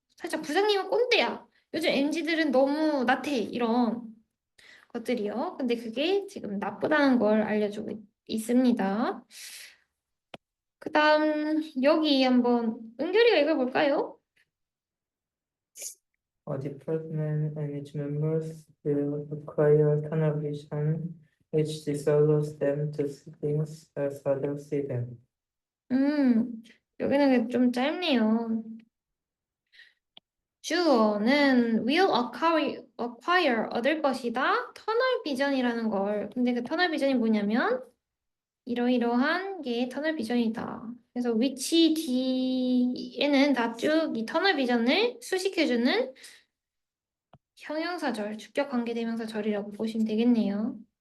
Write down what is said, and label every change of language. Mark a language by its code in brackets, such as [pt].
[ko] 살짝 부장님은 꼰대야. 요즘 MZ들은 너무 나태 이런 것들이요. 근데 그게 지금 나쁘다는 걸 알려주고 있습니다. 그 다음 여기 한번 은결이가 읽어볼까요? [en] A department and its members will acquire tunnel vision, which disallows them to see things as others see them. [ko] 여기는 좀 짧네요. 주어는 [en] will acquire [ko] 얻을 것이다. 터널 비전이라는 걸. 근데 그 터널 비전이 뭐냐면 이러이러한 게 터널 비전이다. 그래서 which D에는 다 쭉 이 터널 비전을 수식해주는 형용사절, 주격 관계대명사절이라고 보시면 되겠네요.